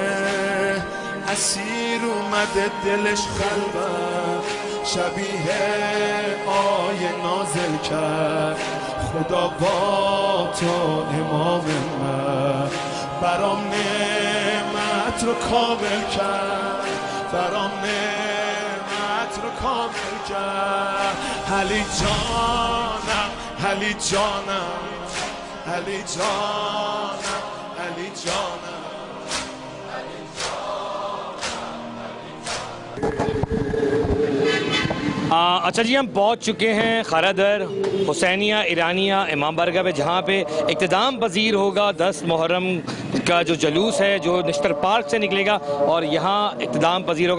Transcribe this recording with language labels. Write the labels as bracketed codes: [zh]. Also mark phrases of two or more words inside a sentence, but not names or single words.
[fa] اسیر اومده دلش قلبه شبیه آیه نازل کرد خدا با تو امام من برام نعمت رو کامل کرد برام نعمت رو کامل کرد علی جانم علی جانم علی جانم علی جانم [ur] اچھا جی، ہم پہنچ چکے ہیں کھارا در، حسینیہ، ایرانیہ، امام بارگاہ پے، جہاں پے اختتام پذیر ہوگا 10 محرم کا جو جلوس ہے جو نشتر پارک سے نکلے گا اور یہاں اختتام پذیر ہوگا.